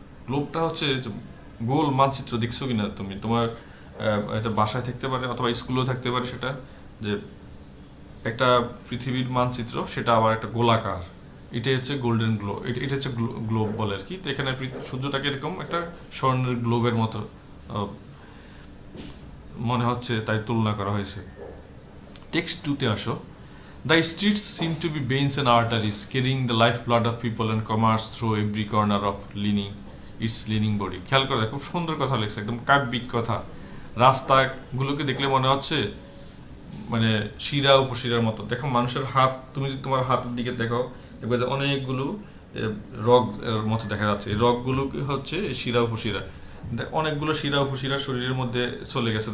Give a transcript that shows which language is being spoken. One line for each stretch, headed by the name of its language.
Bangla: গ্লোবটা হচ্ছে গোল মানচিত্র, দেখছো কিনা তুমি? তোমার এটা বাসায় থাকতে পারে অথবা স্কুলেও থাকতে পারে, সেটা যে একটা পৃথিবীর মানচিত্র, সেটা আবার একটা গোলাকার, এটা হচ্ছে গোল্ডেন গ্লোব, এটা হচ্ছে গ্লোব বলে আর কি। তো এখানে সূর্যটাকে এরকম একটা স্বর্ণের গ্লোবের মতো মনে হচ্ছে, তাই তুলনা করা হয়েছে। টেক্সট 2-তে আসো।
English: The streets seem to be veins and arteries carrying the life blood of people and commerce through every corner of its leaning body.
Bangla: খেয়াল করে দেখো, খুব সুন্দর কথা লেখছে, একদম কাব্যিক কথা। রাস্তাগুলোকে দেখলে মনে হচ্ছে মানে শিরা উপশিরার মতো। দেখো মানুষের হাত, তুমি যদি তোমার হাতের দিকে দেখো, দেখবে যে অনেকগুলো রগ এর মতো দেখা যাচ্ছে। এই রগগুলো হচ্ছে শিরা উপশিরা, অনেকগুলো শিরা উপশিরা শরীরের মধ্যে চলে গেছে।